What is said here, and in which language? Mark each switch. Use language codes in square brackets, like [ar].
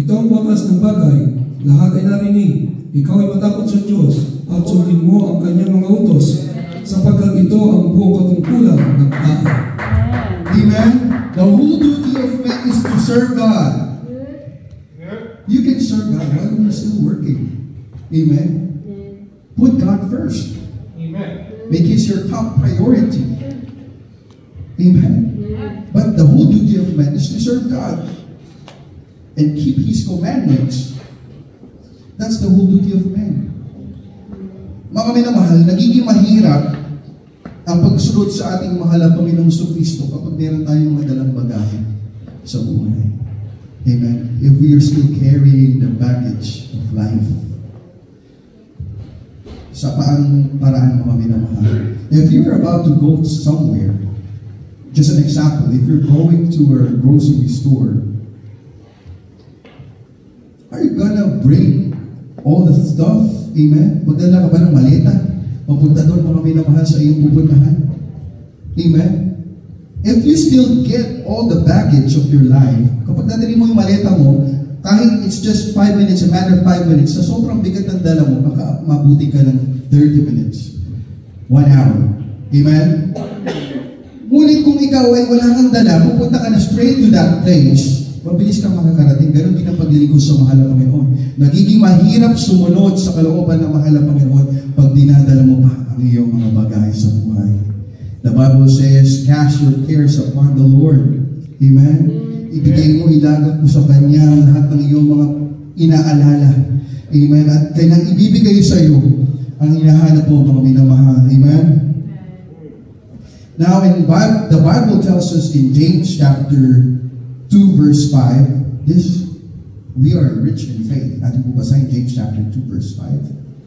[tl] Ito ang wakas ng bagay, lahat ay narinig. Ikaw ay matakot sa Diyos, at sundin mo ang kanyang mga utos, sapagkat ito ang buong katungkulan ng tao. Amen? [en] The whole duty of man is to serve God. You can serve God while you're still working. Amen? Put God first. Amen. Make His your top priority. Amen? But the whole duty of man is to serve God and keep His commandments. That's the whole duty of man. [tl] Mga minamahal, nagiging mahirap ang pagsunod sa ating mahal na Panginoong Kristo kapag meron tayong mga dalang bagahe sa buhay. Amen. [en] If we are still carrying the baggage of life. [tl] Sa paang paraan, mga minamahal. [en] If you're about to go somewhere, just an example, if you're going to a grocery store, are you gonna bring all the stuff? [tl] Amen? Magdala ka ba ng maleta? Papunta doon, mga minamahal, sa iyong pupuntahan? [en] Amen? If you still get all the baggage of your life, [tl] kapag dadali mo yung maleta mo, kahit [en] it's just 5 minutes, a matter of 5 minutes, [tl] sa sobrang bigat ng dala mo, baka mabuti ka ng [en] 30 minutes. 1 hour. Amen? [tl] Ngunit kung ikaw ay wala kang dala, pupunta ka na [en] straight to that place, [tl] mabilis kang makakarating. Ganon din ang paglilingkod sa mahal na Panginoon. Nagiging mahirap sumunod sa kalooban ng mahal na Panginoon pag dinadala mo pa ang iyong mga bagay sa buhay. [en] The Bible says, cast your cares upon the Lord. Amen? [tl] Ibigay mo, ilagak mo sa Kanya lahat ng iyong mga inaalala. Amen? At Kanyang ibibigay sa iyo ang hinahanap mo, mga minamahal. Amen? [en] Now, the Bible tells us in James chapter 2 verse 5, we are rich in faith. [tl] Ating po basahin James chapter 2 verse 5.